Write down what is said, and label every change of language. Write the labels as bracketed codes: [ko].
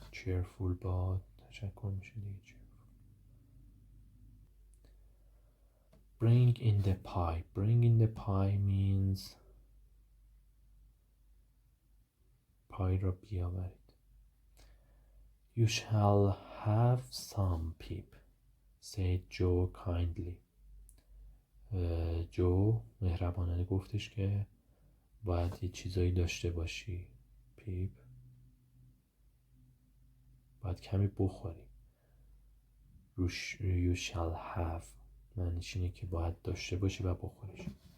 [fa] cheerful با تشکر میشه دیگه. [en] Bring in the pie. Bring in the pie means [fa] پای را بیاورید. [en] You shall have some, Pip, said Joe kindly. [fa] جو مهربانانه گفتش که باید یه چیزایی داشته باشی پیپ، باید کمی بخوری. [en] You shall have [fa] معنیش اینه که باید داشته باشی و بخوریش.